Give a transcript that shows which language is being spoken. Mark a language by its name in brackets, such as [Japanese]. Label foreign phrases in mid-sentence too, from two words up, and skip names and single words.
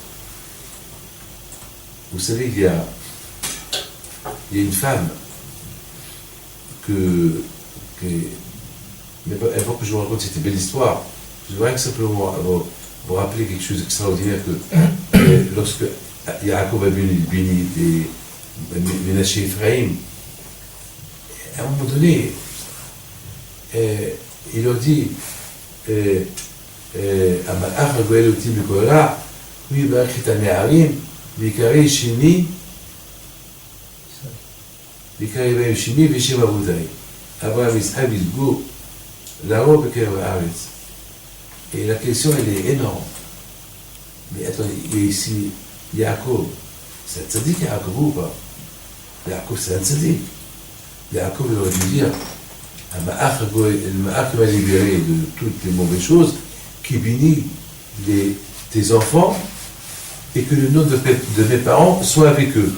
[French] Vous savez, il y a une femme mais avant que je vous raconte cette belle histoire, je voudrais simplement vous rappeler quelque chose d'extraordinaire que lorsque Yaakov a béni Ménaché Ephraim, à un moment donné, il leur dit [Hebrew] המלאך הגואל אותי מכל רע, הוא יברך את הנערים ויקרא שמי בהם שמי ושם אבותיי. אברהם יצחק ילגו לרוב בקרב הארץ. [French] Et la question elle est énorme. Mais attendez, il y a ici Yaakov. C'est un tzaddik Yaakov ou pas? Yaakov c'est un tzaddik. Yaakov il aurait dû dire le Ma'ach va libérer de toutes les mauvaises choses, qui bénit tes enfants et que le nom de mes parents soit avec eux.